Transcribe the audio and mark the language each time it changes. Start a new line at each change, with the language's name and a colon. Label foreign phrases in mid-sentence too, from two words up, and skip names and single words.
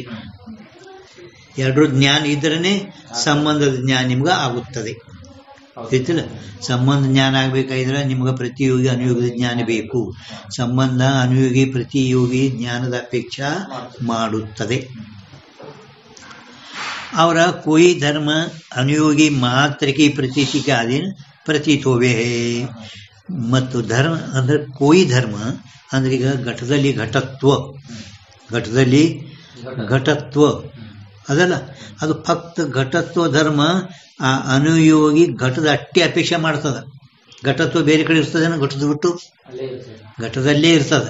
Kannada: ಎರಡ್ರ ಜ್ಞಾನ ಇದ್ರೇ ಸಂಬಂಧದ ಜ್ಞಾನ ನಿಮ್ಗೆ ಆಗುತ್ತದೆ. ಗೊತ್ತಿಲ್ಲ? ಸಂಬಂಧ ಜ್ಞಾನ ಆಗ್ಬೇಕಾದ್ರೆ ನಿಮ್ಗೆ ಪ್ರತಿಯೋಗಿ ಅನುಯೋಗದ ಜ್ಞಾನ ಬೇಕು. ಸಂಬಂಧ ಅನುಯೋಗಿ ಪ್ರತಿಯೋಗಿ ಜ್ಞಾನದ ಅಪೇಕ್ಷೆ ಮಾಡುತ್ತದೆ.
Hindi: ಅವರ कोई धर्म अनुयोगी मात्र की प्रतीति के अधीन प्रतीत होवे है.
Kannada: ಮತ್ತು ಧರ್ಮ ಅಂದ್ರೆ
Hindi: कोई धर्म
Kannada: ಅಂದ್ರೆ ಈಗ ಘಟದಲ್ಲಿ ಘಟತ್ವ ಅದಲ್ಲ, ಅದು ಫಕ್ತ ಘಟತ್ವ ಧರ್ಮ. ಆ ಅನುಯೋಗಿ ಘಟದ ಅಟ್ಟಿ ಅಪೇಕ್ಷೆ ಮಾಡ್ತದ. ಘಟತ್ವ ಬೇರೆ ಕಡೆ ಇರ್ತದೇನೋ, ಘಟದ ಬಿಟ್ಟು ಘಟದಲ್ಲೇ ಇರ್ತದೆ.